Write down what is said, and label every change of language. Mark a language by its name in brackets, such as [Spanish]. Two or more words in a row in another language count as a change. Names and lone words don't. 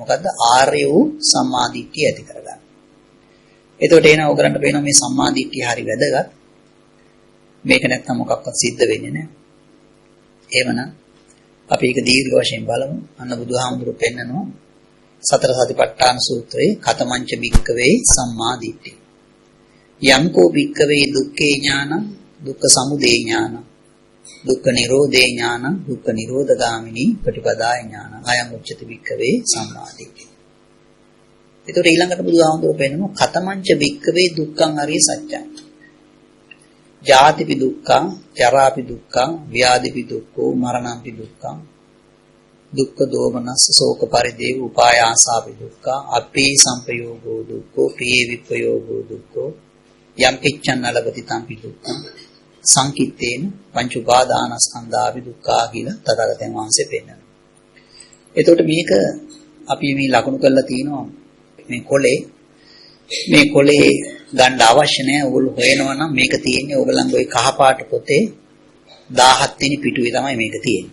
[Sinhala] මොකද්ද? ආර්ය වූ සම්මා දිට්ඨිය ඇති කරගන්න. එතකොට එන ඕගලන්ට පේනවා මේ සම්මා දිට්ඨිය හරි වැදගත්. මේක නැත්තම් මොකක්වත් සිද්ධ වෙන්නේ නැහැ. එහෙමනම් අපි ඒක දීර්ඝ වශයෙන් බලමු. අන්න බුදුහාමුදුරුවෝ පෙන්නනවා සතර සතිපට්ඨාන සූත්‍රයේ [Pali] කතමංච භික්ඛවේ සම්මා දිට්ඨි. යම්කෝ භික්ඛවේ දුක්ඛේ ඥානං දුක්ඛ සමුදය ඥානං දුක්ඛ නිරෝධේ ඥානං දුක්ඛ නිරෝධගාමිනී ප්‍රතිපදාය ඥානං අයං උච්චති භික්ඛවේ සම්මා දිට්ඨි. [Sinhala] ඒතකොට ඊළඟට බුදුහාමුදුරුවෝ පෙන්නනවා [Pali] කතමංච භික්ඛවේ දුක්ඛං අරිය සත්‍යං. ජාතිපි දුක්ඛං, ජරාපි දුක්ඛං, ව්‍යාධිපි දුක්ඛෝ, මරණංපි දුක්ඛං, දුක්ඛ දෝමනස්ස ශෝක පරිදේව උපායාසාපි දුක්ඛං, අපේ සංපයෝගෝ දුක්ඛෝ, ප්‍රිය විපයෝගෝ දුක්ඛෝ, යම් පිච්ඡන් නලපති තම්පි දුක්ඛං, සංකිට්ඨේන පංච උපාදානස්කන්ධාපි දුක්ඛා [Sinhala] කියලා තථාගතයන් වහන්සේ පෙන්නනවා. එතකොට මේක අපි මේ ලකුණු කරලා තිනවා මේ කොලේ ගන්න අවශ්‍ය නැහැ. ඕගොල්ලෝ හොයනවා නම් මේක තියෙන්නේ ඕගලන්ගේ ওই කහපාට පොතේ 17 වෙනි පිටුවේ තමයි මේක තියෙන්නේ.